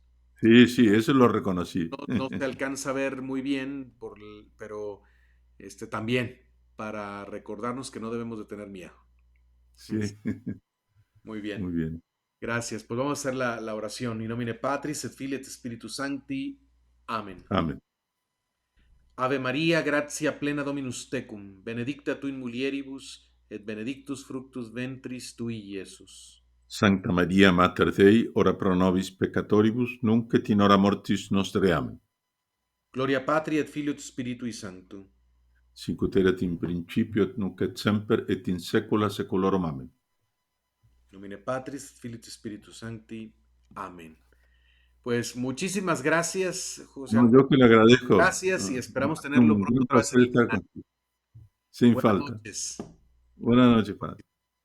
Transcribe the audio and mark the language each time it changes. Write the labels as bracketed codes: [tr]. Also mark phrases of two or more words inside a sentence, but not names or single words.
[es] Sí, sí, eso lo reconocí. No se alcanza a ver muy bien, pero también para recordarnos que no debemos de tener miedo. Sí, Es- Muy bien. muy bien. Gracias. Pues vamos a hacer la oración. [la] In nomine Patris et Filii et Spiritus Sancti. Amén. Amén. Ave María, gratia plena Dominus tecum, benedicta tu in mulieribus, et benedictus fructus ventris tui, Iesus. Sancta Maria Mater Dei, ora pro nobis peccatoribus, nunc et in hora mortis nostre. Amen. Gloria Patri et Filio et Spiritui Sancto. Sic ut erat in principio et nunc et semper et in saecula saeculorum. Amen. Nomine Patris, et Filii et Spiritus Sancti. Amén. [es] Pues muchísimas gracias, José No, Antonio. yo que le agradezco. Gracias y esperamos Un tenerlo pronto gran otra vez en placer el estar canal. contigo. Sin Buenas falta. noches. Buenas noches, padre.